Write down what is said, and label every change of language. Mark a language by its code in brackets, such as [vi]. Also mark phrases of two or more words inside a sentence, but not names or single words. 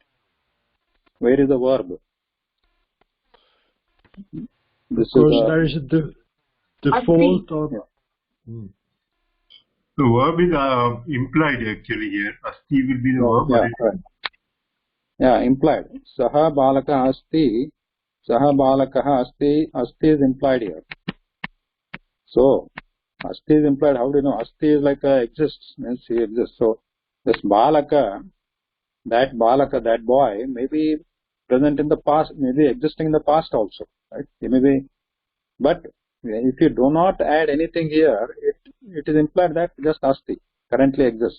[en] Where is the verb? This because there is a default or... Yeah. The verb is implied actually here. Asti will be the verb. Yeah, right. Yeah, implied. [sa] Saha balaka asti. Saha balakaha asti. [en] Asti is implied here. So, asti is implied. How do you know? Asti is like exists, means he exists. So, this balaka, that boy, may be present in the past, may be existing in the past also, right? He may be, but if you do not add anything here, it is implied that just asti currently exists.